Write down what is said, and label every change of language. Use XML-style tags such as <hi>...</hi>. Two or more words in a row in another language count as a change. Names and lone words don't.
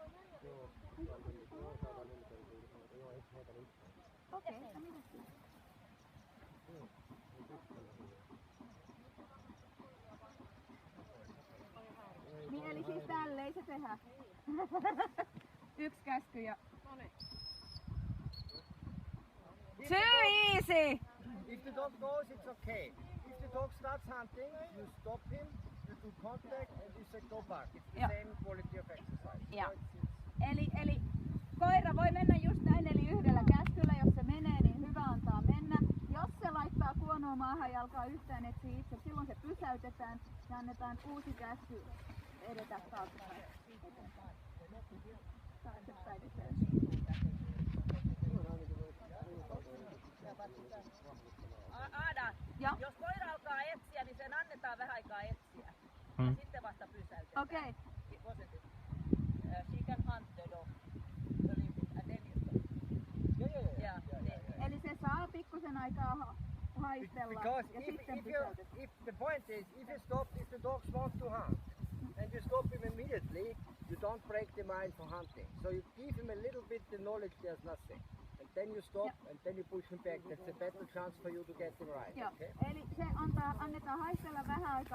<fi>Joo. Joo, ei heitä nyt. Okei, no mitä siinä? Joo. Niin eli siis tälleen se tehdään. Yksi käsky ja...</fi> <en>Too easy! If the dog goes, it's okay. If the dog starts hunting, you stop him, you do contact, and you say go back. It's the same quality of exercise.</en> <fi>Ja.</fi> <en>So</en> <fi>Eli koira voi mennä just näin, eli yhdellä käskyllä, jos se menee, niin hyvä antaa mennä. Jos se laittaa kuonoa maahan ja alkaa yhtään etsiä itse, silloin se pysäytetään ja annetaan uusi käsky edetä taaksepäin. Taaksepäin Aada, ja. jos koira alkaa etsiä, niin sen annetaan vähän aikaa etsiä. Ja sitten vasta pysäytetään. Okei.</fi> <en>She can hunt the dog a little bit and then you stop. Yeah.</en> <fi>Eli se saa pikkusen aikaa haistella</fi> <en>because</en> <fi>ja sitten</fi> <en>if</en> <fi>pysäytetään.</fi> <en>the point is, if the dogs want to hunt, and you stop him immediately, you don't break the mind for hunting. So you give him a little bit the knowledge there's nothing. And then you stop and then you push him back. That's a better chance for you to get him right.</en> <fi>Joo.</fi> <en>Okay?</en> <fi>Eli se annetaan haistella vähän aikaa.</fi>